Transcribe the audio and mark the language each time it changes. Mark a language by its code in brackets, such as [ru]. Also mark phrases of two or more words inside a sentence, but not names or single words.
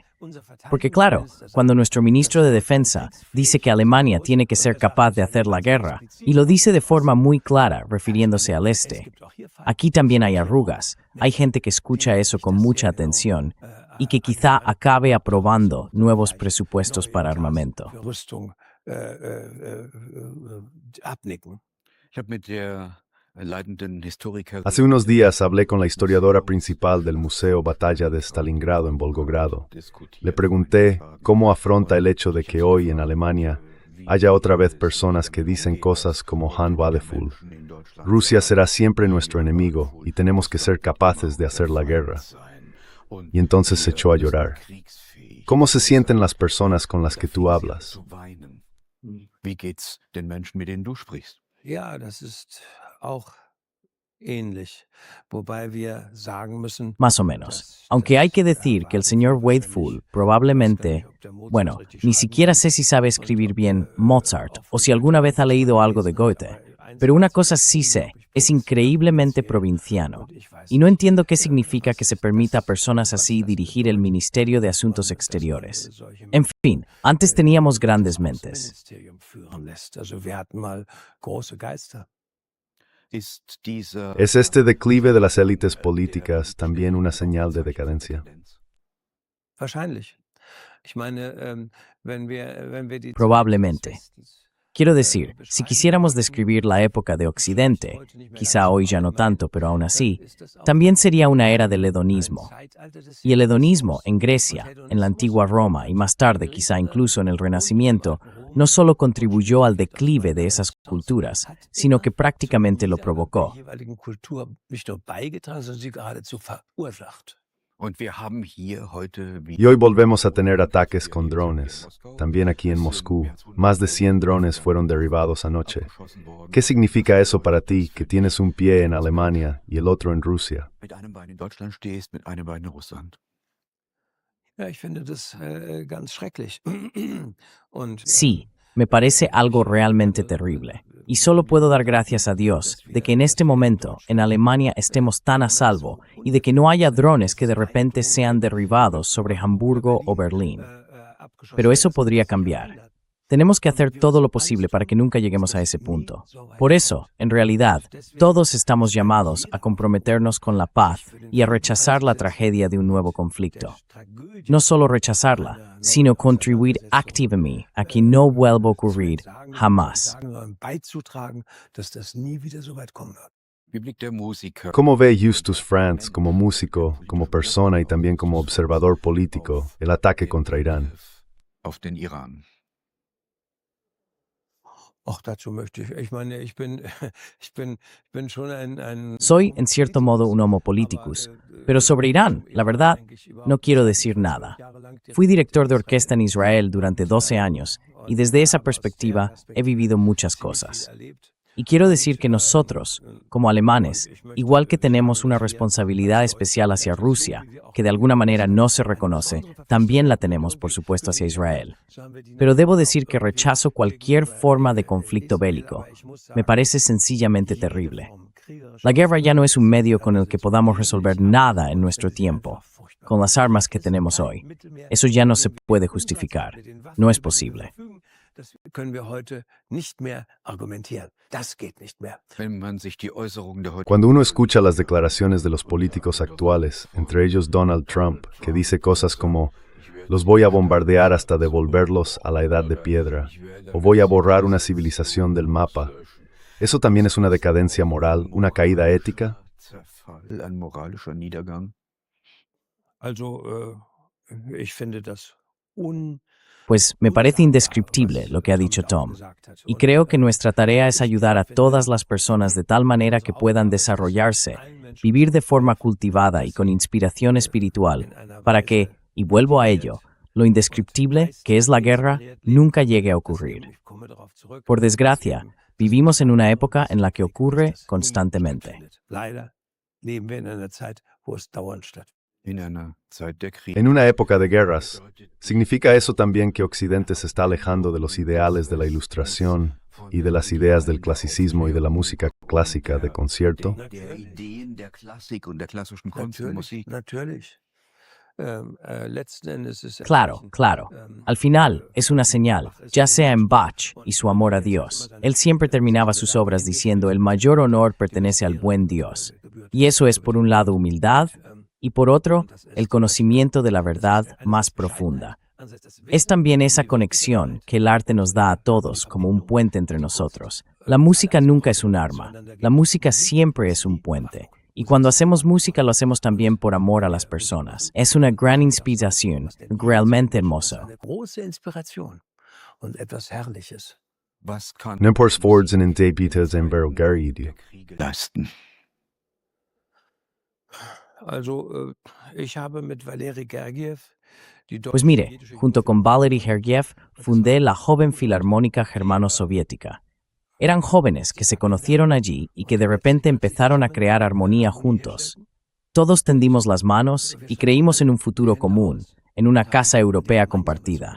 [es] Porque claro, cuando nuestro ministro de Defensa dice que Alemania tiene que ser capaz de hacer la guerra, y lo dice de forma muy clara refiriéndose al este, aquí también hay arrugas, hay gente que escucha eso con mucha atención y que quizá acabe aprobando nuevos presupuestos para armamento. [de] Rüstung abnicken. Ich habe mit der leitenden Historikerin [es] Hace unos días hablé con la historiadora principal del Museo Batalla de Stalingrado en Volgogrado. [de] diskutiert. [es] Le pregunté cómo afronta el hecho de que hoy en Alemania haya otra vez personas que dicen cosas como Han Wadefull. [de] In Deutschland [es] Rusia será siempre nuestro enemigo y tenemos que ser capaces de hacer la guerra. [de] sein. Und [es] Y entonces se echó a llorar. [de] kriegsfähig [es] ¿Cómo se sienten las personas con las que tú hablas? [de] zu weinen. Wie geht's den Menschen, mit denen du sprichst? Ja, das ist auch ähnlich, wobei wir sagen müssen, [es] Más o menos. Aunque hay que decir que el señor Wakefield probablemente, bueno, ni siquiera sé si sabe escribir bien Mozart o si alguna vez ha leído algo de Goethe, pero una cosa sí sé, es increíblemente provinciano. Y no entiendo qué significa que se permita a personas así dirigir el Ministerio de Asuntos Exteriores. En fin, antes teníamos grandes mentes. ¿Es este declive de las élites políticas también una señal de decadencia? Wahrscheinlich. Ich meine, wenn wir die Probablemente. Quiero decir, si quisiéramos describir la época de Occidente, quizá hoy ya no tanto, pero aún así, también sería una era del hedonismo. Y el hedonismo en Grecia, en la antigua Roma y más tarde quizá incluso en el Renacimiento, no solo contribuyó al declive de esas culturas, sino que prácticamente lo provocó. Y hoy volvemos a tener ataques con drones. También aquí en Moscú, más de 100 drones fueron derribados anoche. ¿Qué significa eso para ti, que tienes un pie en Alemania y el otro en Rusia? [de] Ja, ich finde das ganz schrecklich. Und [es] Sí, me parece algo realmente terrible. Y solo puedo dar gracias a Dios de que en este momento en Alemania estemos tan a salvo y de que no haya drones que de repente sean derribados sobre Hamburgo o Berlín. Pero eso podría cambiar. Tenemos que hacer todo lo posible para que nunca lleguemos a ese punto. Por eso, en realidad, todos estamos llamados a comprometernos con la paz y a rechazar la tragedia de un nuevo conflicto. No solo rechazarla, sino contribuir activamente a que no vuelva a ocurrir jamás. [de] beizutragen, dass das nie wieder so weit kommen wird. [es] ¿Cómo ve Justus Franz como músico, como persona y también como observador político el ataque contra Irán? [de] Auf den Iran. Ach, dazu möchte ich meine, ich bin schon ein [es] Soy, en cierto modo, un [la] homo politicus, [es] pero sobre Irán, la verdad, no quiero decir nada. Fui director de orquesta en Israel durante 12 años y desde esa perspectiva he vivido muchas cosas. Y quiero decir que nosotros, como alemanes, igual que tenemos una responsabilidad especial hacia Rusia, que de alguna manera no se reconoce, también la tenemos, por supuesto, hacia Israel. Pero debo decir que rechazo cualquier forma de conflicto bélico. Me parece sencillamente terrible. La guerra ya no es un medio con el que podamos resolver nada en nuestro tiempo, con las armas que tenemos hoy. Eso ya no se puede justificar. No es posible. [de] Das können wir heute nicht mehr argumentieren. Das geht nicht mehr. Wenn man sich die Äußerungen der [es] Cuando uno escucha las declaraciones de los políticos actuales, entre ellos Donald Trump, que dice cosas como «los voy a bombardear hasta devolverlos a la edad de piedra» o «voy a borrar una civilización del mapa», ¿eso también es una decadencia moral, una caída ética? [de] Zerfall, ein moralischer Niedergang. Also, ich finde das [es] Pues me parece indescriptible lo que ha dicho Tom. Y creo que nuestra tarea es ayudar a todas las personas de tal manera que puedan desarrollarse, vivir de forma cultivada y con inspiración espiritual, para que, y vuelvo a ello, lo indescriptible, que es la guerra, nunca llegue a ocurrir. Por desgracia, vivimos en una época en la que ocurre constantemente. [de] Leider leben wir in einer Zeit, wo es dauernd stattfindet. In einer Zeit der Kriege. [es] En una época de guerras, ¿significa eso también que Occidente se está alejando de los ideales de la Ilustración y de las ideas del clasicismo y de la música clásica de concierto? [de] Der Ideen der Klassik und der klassischen Kunstmusik. Natürlich. Letzten Endes ist [es] Claro, claro. Al final, es una señal, ya sea en Bach y su amor a Dios. Él siempre terminaba sus obras diciendo, el mayor honor pertenece al buen Dios. Y eso es por un lado humildad, y por otro, el conocimiento de la verdad más profunda. Es también esa conexión que el arte nos da a todos como un puente entre nosotros. La música nunca es un arma, la música siempre es un puente. Y cuando hacemos música lo hacemos también por amor a las personas. Es una gran inspiración, realmente hermoso. [de] Eine große Inspiration und etwas Herrliches. Was kann Nempors Fords in Debita Zembero Gary. Kriege leisten? Also, ich habe mit Valery Gergiev die [es] Pues mire, junto con Valery Gergiev, fundé la Joven Filarmónica Germano-Soviética. Eran jóvenes que se conocieron allí y que de repente empezaron a crear armonía juntos. Todos tendimos las manos y creímos en un futuro común, en una casa europea compartida.